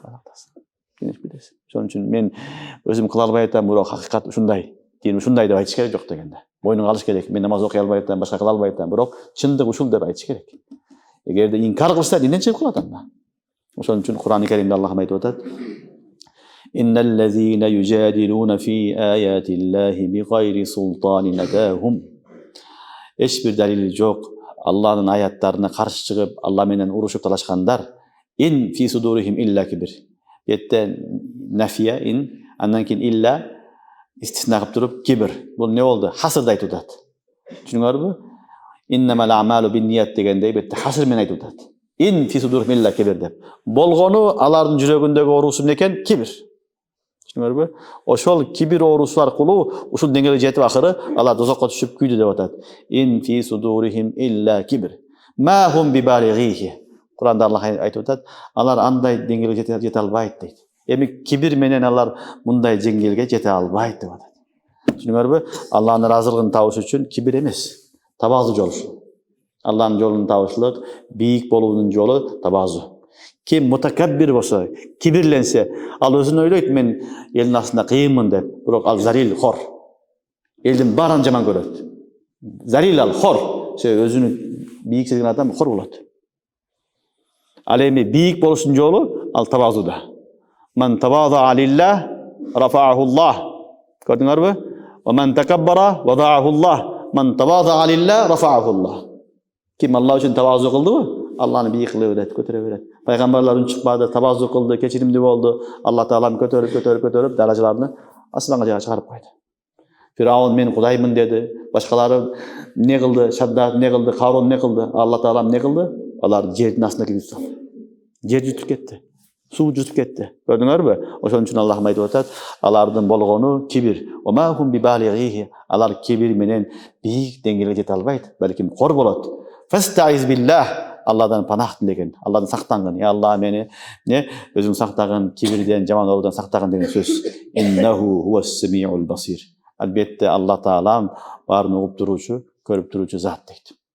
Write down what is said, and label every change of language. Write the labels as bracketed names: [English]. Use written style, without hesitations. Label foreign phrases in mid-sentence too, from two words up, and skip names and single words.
[Kyrgyz] Ошон үчүн мен өзүм кыла албай атам, бирок хакыйкат ушундай, дин ушундай деп айтыш керек жок дегенде. Мойнуңа алыш керек. Мен намаз окуй албай атам, башка кыла албай атам, бирок чындык ушул деп айтыш керек. Эгерде инкар кылса, динден чыгып калат анда. Ошон үчүн Кур'ан-ы Керимде Аллах айтып атат: [Arabic] "إن الذين يجادلون في آيات الله بغير سلطان أتاهم." [Kyrgyz] Эч бир далили жок, Аллахтын аяттарына каршы чыгып, Алла менен урушуп талашкандар, [Arabic] إن في صدورهم إلا كبر. [Kyrgyz] Бетте нафия ин, андан кийин илля истисна кылып туруп кибир. Бул не болду? Хасырды айтып атат. Түшүнүңөрбү? [Arabic] إنما الأعمال بالنيات [Kyrgyz] дегендей бетте хасыр менен айтып атат. [Arabic] إن في صدورهم إلا كبر деп. [Kyrgyz] Болгону алардын жүрөгүндөгү оорусу эмне экен? Кибир. Түшүнүңөрбү? Ошол кибир оорусу аркылуу ушул деңгээлге жетип акыры алар тозокко түшүп күйдү деп атат. [Arabic] إن في صدورهم إلا كبر. ما هم ببالغيه. [Kyrgyz] Куранда Аллах айтып атат, алар андай деңгээлге жете албайт дейт. Эми кибир менен алар мындай жеңилге жете албайт деп атат. Түшүнүңөрбү? Алланын ыраазылыгын табыш үчүн кибир эмес, табазу жол. Алланын жолун табышлык, бийик болуунун жолу табазу. Ким мутакаббир болсо, кибирленсе, ал өзүн ойлойт мен элдин астында кыйынмын деп, бирок ал зарил, хор. Элдин баарын жаман көрөт. Зарил ал, хор. Өзүнүн бийик сезген адам хор болот. Ал эми бийик болуштун жолу ал табазуда. [Arabic] من تواضع لله رفعه الله. [Kyrgyz] Көрдүңөрбү? [Arabic] ومن تكبر وضعه الله. من تواضع لله رفعه الله. [Kyrgyz] Ким Алла үчүн табазу кылдыбы? Алланы бийик кыла берет, көтөрө берет. Пайгамбарлар үн чыкпады, табазу кылды, кечиримдүү болду. Алла таалам көтөрүп даражаларны асманга чыгарып койду. Фираун мен Кудаймын деди. Башкалары не кылды? Шаддад не кылды? Харун не кылды? Алла таалам не кылды? Алар жердин астына кирип салды. Жер жутуп кетти. Суу жутуп кетти. Көрдүңөрбү? Ошон үчүн Аллах айтып атат, алардын болгону кибир. [Arabic] وهم ببالغيه. [Kyrgyz] Алар кибир менен бийик деңгээлге жете албайт, балким кор болот. [Arabic] فاستعذ بالله. [Kyrgyz] Алладан панах деген. Алладан сактангын. Я Алла мени өзүң сактагын, кибирден, жаман ордон сактагын деген сөз. [Arabic] إنه هو السميع البصير. [Kyrgyz] Албетте Алла таалам баарын угуп туруучу, көрүп туруучу зат дейт.